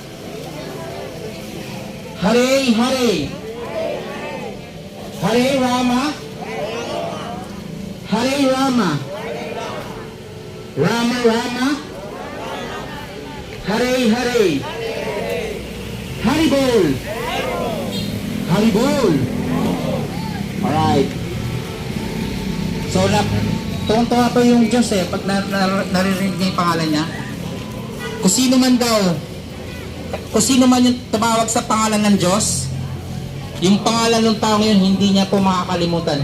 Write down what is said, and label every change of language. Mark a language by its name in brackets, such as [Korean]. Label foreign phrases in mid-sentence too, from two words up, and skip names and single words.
[Sanskrit] Hare Hare. Hare Rama. Hare Rama. Rama Rama. Hare Hare. Hari Bol. [Bangla] Hari Bol. [Filipino] Alright. So, tuwang-tuwa pa yung Diyos pag naririnig niya yung pangalan niya. Kung sino man daw, kung sino man yung tumawag sa pangalan ng Diyos, yung pangalan ng taong yun, hindi niya po makakalimutan.